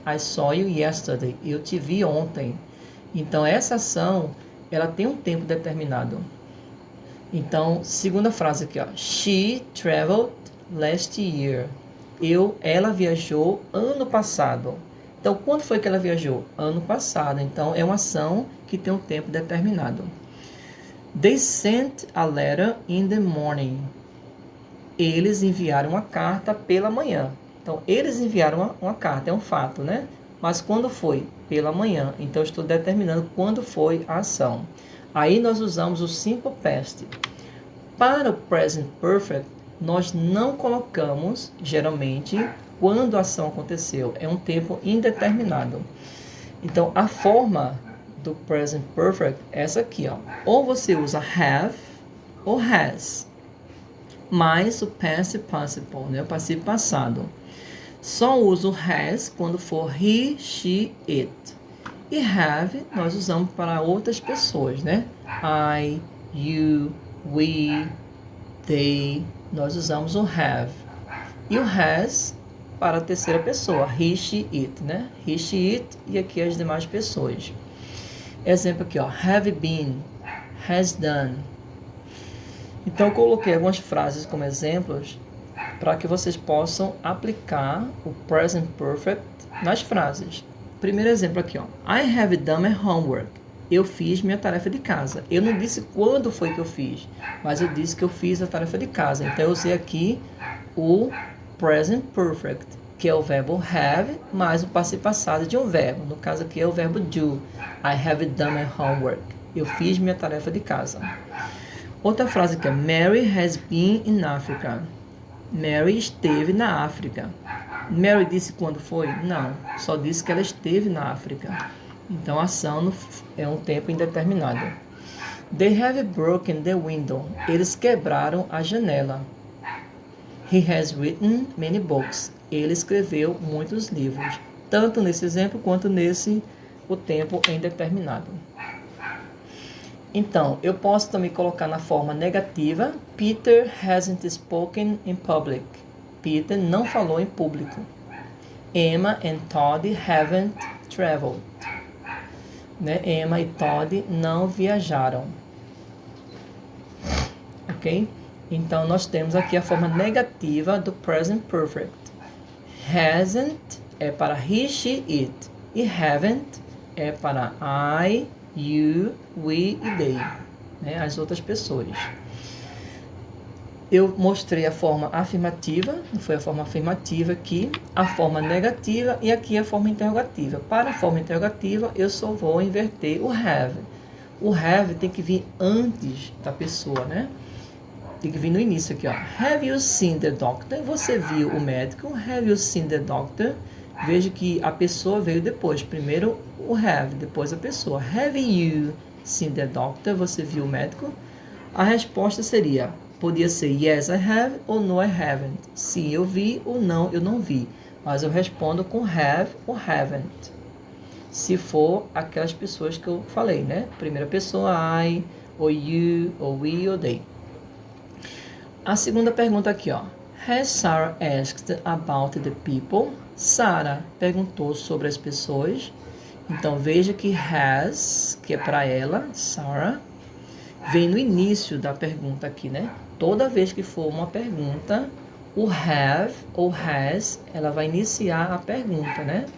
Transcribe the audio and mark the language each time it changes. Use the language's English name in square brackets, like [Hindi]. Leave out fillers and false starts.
[English] I saw you yesterday. [Portuguese] Eu te vi ontem. Então, essa ação, ela tem um tempo determinado. Então, segunda frase aqui, ó. [English] She traveled last year. [Portuguese] Ela viajou ano passado. Então, quando foi que ela viajou? Ano passado. Então, é uma ação que tem um tempo determinado. [English] They sent a letter in the morning. [Portuguese] Eles enviaram uma carta pela manhã. Então, eles enviaram uma carta, é um fato, né? Mas quando foi? Pela manhã. Então, eu estou determinando quando foi a ação. Aí, nós usamos o simple past. Para o present perfect, nós não colocamos, geralmente, quando a ação aconteceu. É um tempo indeterminado. Então, a forma do present perfect é essa aqui, ó. Ou você usa have ou has, mais o past participle, né? O passivo passado. Só uso o has quando for he, she, it. E have nós usamos para outras pessoas, né? [English] I, you, we, they. [Portuguese] Nós usamos o have. E o has para a terceira pessoa, he, she, it, né? He, she, it e aqui as demais pessoas. Exemplo aqui, ó, have been, has done. Então, eu coloquei algumas frases como exemplos para que vocês possam aplicar o present perfect nas frases. Primeiro exemplo aqui, ó, [English] I have done my homework. [Portuguese] Eu fiz minha tarefa de casa. Eu não disse quando foi que eu fiz, mas eu disse que eu fiz a tarefa de casa. Então, eu usei aqui o present perfect, que é o verbo have, mais o passivo passado de um verbo. No caso aqui é o verbo do. [English] I have done my homework. [Portuguese] Eu fiz minha tarefa de casa. Outra frase que é [English] Mary has been in Africa. [Portuguese] Mary esteve na África. Mary disse quando foi? Não, só disse que ela esteve na África. Então a ação é um tempo indeterminado. [English] They have broken the window. [Portuguese] Eles quebraram a janela. [English] He has written many books. [Portuguese] Ele escreveu muitos livros. Tanto nesse exemplo quanto nesse, o tempo é indeterminado. Então, eu posso também colocar na forma negativa. [English] Peter hasn't spoken in public. [Portuguese] Peter não falou em público. [English] Emma and Todd haven't traveled. [Portuguese] Né? Emma e Todd não viajaram. Ok? Então, nós temos aqui a forma negativa do present perfect. Hasn't é para he, she, it. E haven't é para I, you, we e they. Né? As outras pessoas. Eu mostrei a forma afirmativa, foi a forma afirmativa aqui, a forma negativa e aqui a forma interrogativa. Para a forma interrogativa, eu só vou inverter o have. O have tem que vir antes da pessoa, né? Tem que vir no início aqui, ó. [English] Have you seen the doctor? [Portuguese] Você viu o médico? [English] Have you seen the doctor? [Portuguese] Veja que a pessoa veio depois. Primeiro o have, depois a pessoa. [English] Have you seen the doctor? [Portuguese] Você viu o médico? A resposta seria, podia ser [English] yes, I have [Portuguese] ou [English] no, I haven't. [Portuguese] Sim, eu vi ou não, eu não vi. Mas eu respondo com have ou haven't. Se for aquelas pessoas que eu falei, né? Primeira pessoa, I, ou you, ou we, ou they. A segunda pergunta aqui, ó. [English] Has Sarah asked about the people? [Portuguese] Sarah perguntou sobre as pessoas. Então, veja que has, que é para ela, Sarah, vem no início da pergunta aqui, né? Toda vez que for uma pergunta, o have ou has, ela vai iniciar a pergunta, né?